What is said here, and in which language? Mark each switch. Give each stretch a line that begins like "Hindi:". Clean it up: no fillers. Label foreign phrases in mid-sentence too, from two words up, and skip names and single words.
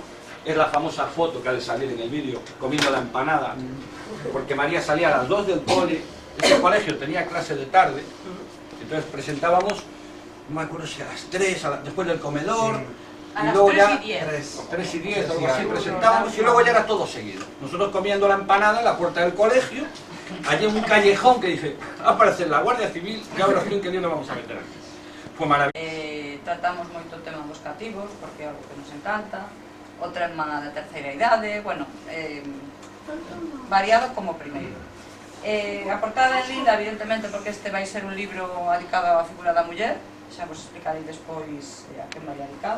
Spanish: Es la famosa foto que ha de salir en el vídeo comiendo la empanada, porque María salía a las 2 del cole, ese colegio tenía clase de tarde, entonces presentábamos, no me acuerdo si a las 3, después del comedor, a y luego las 3 ya, y 10. 3 y 10, algo así, presentábamos, y luego ya era todo seguido. Nosotros comiendo la empanada en la puerta del colegio, allí en un callejón que dice, aparece la Guardia Civil, y ahora fin que Dios nos vamos a meter aquí. Fue maravilloso.
Galician: Tratamos moito o tema dos cativos, porque é algo que nos encanta, o tema da terceira idade, bueno, variado como o primeiro. A portada é linda, evidentemente, porque este vai ser un libro dedicado á figura da muller, xa vos explicarei despois a quen vai dedicado.